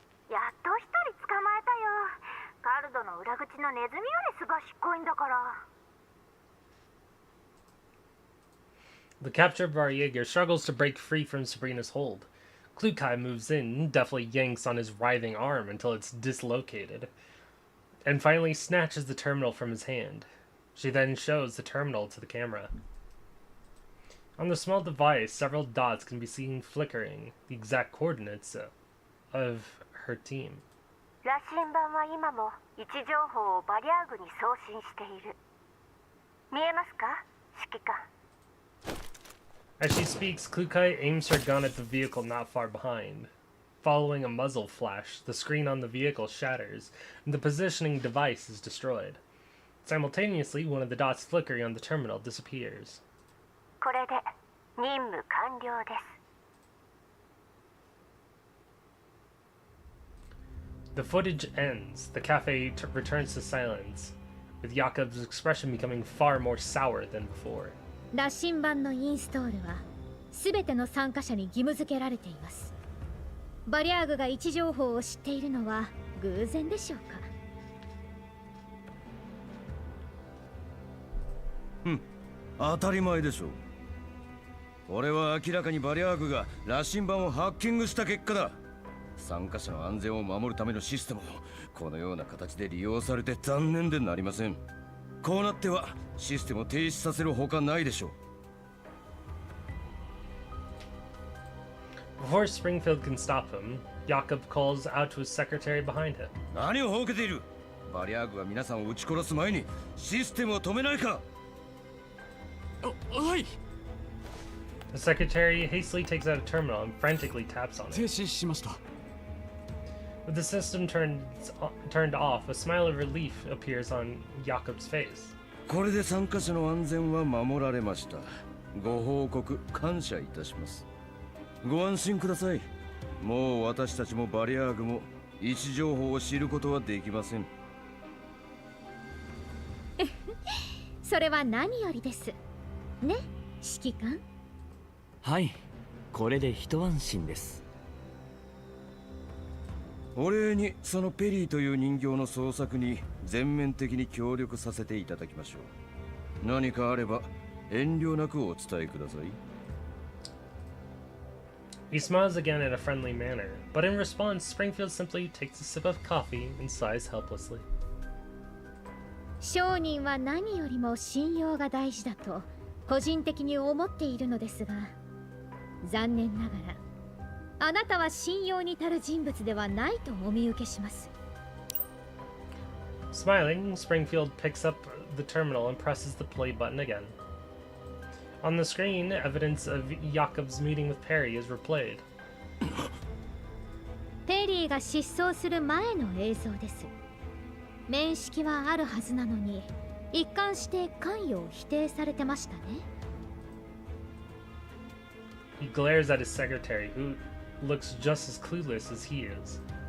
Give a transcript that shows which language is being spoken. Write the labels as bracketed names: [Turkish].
[Japanese] やっと一人捕まえたよ。カルドの裏口のネズミよりすばしっこいんだから。 [English] The captured Varjager struggles to break free from Sabrina's hold. Klukai moves in, deftly yanks on his writhing arm until it's dislocated, and finally snatches the terminal from his hand. She then shows the terminal to the camera. On the small device, several dots can be seen flickering, the exact coordinates of her team. [Japanese] 羅針盤は今も位置情報をバリアーグに送信している。見えますか、指揮官。 [English] As she speaks, Klukai aims her gun at the vehicle not far behind. Following a muzzle flash, the screen on the vehicle shatters, and the positioning device is destroyed. Simultaneously, one of the dots flickering on the terminal disappears. [Japanese] これで任務完了です。 [English] The footage ends. The cafe returns to silence, with Jakob's expression becoming far more sour than before. [Japanese] 羅針盤のインストールは全ての参加者に義務付けられています。バリャーグが位置情報を知っているのは偶然でしょうか。当たり前でしょう。俺は明らかにバリアーグが羅針盤をハッキングした結果だ。参加者の安全を守るためのシステムをこのような形で利用されて残念でなりません。こうなってはシステムを停止させるほかないでしょう。 [English] Before Springfield can stop him, Jakob calls out to his secretary behind him. [Japanese] 何をほうけている。バリアーグが皆さんを撃ち殺す前にシステムを止めないか。はい。 [English] The secretary hastily takes out a terminal and frantically taps on [Japanese] 停 [English] it. [Japanese] 止しました。 [English] With the system turned off, a smile of relief appears on Jakob's face. [Japanese] これで参加者の安全は守られました。ご報告感謝いたします。ご安心ください。もう私たちもバリアーグも位置情報を知ることはできません。それは何よりです。ね、指揮官。はい、これで一安心です。お礼にそのペリーという人形の捜索に全面的に協力させていただきましょう。何かあれば遠慮なくお伝えください。 [English] He smiles again in a friendly manner, but in response, Springfield simply takes a sip of coffee and sighs helplessly. [Japanese] 商人は何よりも信用が大事だと個人的に思っているのですが、残念ながらあなたは信用に足る人物ではないとお見受けします。 [English] Smiling, Springfield picks up the terminal and presses the play button again. On the screen, evidence of Jakob's meeting with Perry is replayed. [Japanese] ペリーが失踪する前の映像です。面識はあるはずなのに一貫して関与を否定されてましたね。 [English] He glares at his secretary, who looks just as clueless as he is.